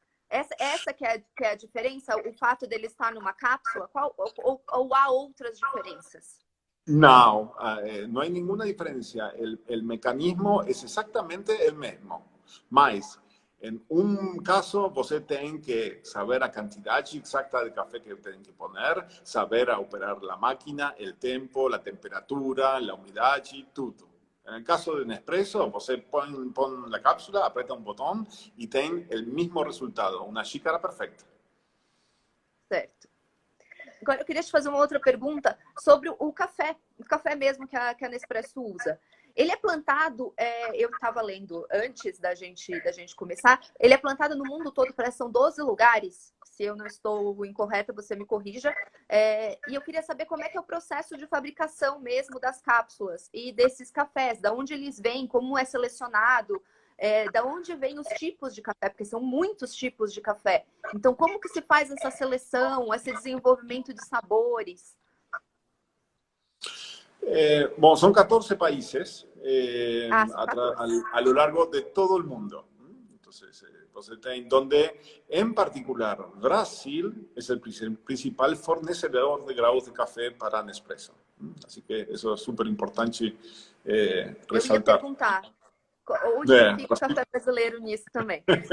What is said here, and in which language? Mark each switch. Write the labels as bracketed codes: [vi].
[pt] Essa que é a diferença, o fato dele estar numa cápsula? Ou há outras diferenças? [es] No, no hay ninguna diferencia. El mecanismo es exactamente el mismo. Mas, en un caso, [pt] você tem que saber [es] a cantidade exacta de café [pt] que tem que [es] poner, saber operar la máquina, el tempo, la temperatura, la humedade, tudo. En el caso de Nespresso, [pt] você põe [es] la cápsula, aprieta un botón y [pt] tem [es] el mismo resultado, una xícara perfecta. [pt] Certo. Agora, eu queria te fazer uma outra pergunta sobre o café mesmo que a Nespresso usa. Ele é plantado, eu estava lendo antes da gente começar, ele é plantado no mundo todo, parece que são 12 lugares. Se eu não estou incorreta, você me corrija. E eu queria saber como é que é o processo de fabricação mesmo das cápsulas e desses cafés, da onde eles vêm, como é selecionado, da onde vêm os tipos de café, porque são muitos tipos de café. Então, como que se faz essa seleção, esse desenvolvimento de sabores? [es] Bueno, son 14 países a lo largo de todo el mundo. Entonces, donde en particular Brasil es el principal fornecedor de grados de café para Nespresso. Así que eso es súper importante resaltar. [pt] Eu ia perguntar, onde fica o café brasileiro nisso também?